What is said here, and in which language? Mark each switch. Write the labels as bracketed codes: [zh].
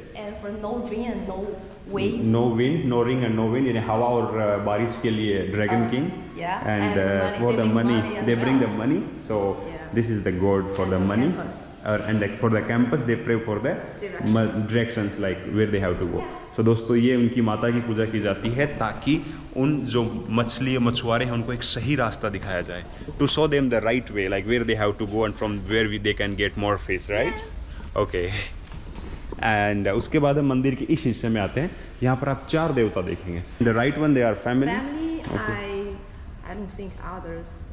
[en] And for no wind and no wave. No wind, no ring and no wind. [hi] यानी हवा और बारिश के लिए Dragon King. [en] Yeah. And for the money, they bring the money. So this is the god for the money. And for the campus, they pray for the directions, like where they have to go. [hi] So दोस्तों ये उनकी माता की पूजा की जाती है ताकि उन जो मछुआरे हैं उनको एक सही रास्ता दिखाया जाए, [en] to show them the right way, like where they have to go and from where they can get more fish, right? Okay. [hi] And उसके बाद हम मंदिर के इस हिस्से में आते हैं। यहाँ पर आप 4 देवता देखेंगे। [en] The right one, they are family. Family, I don't think others.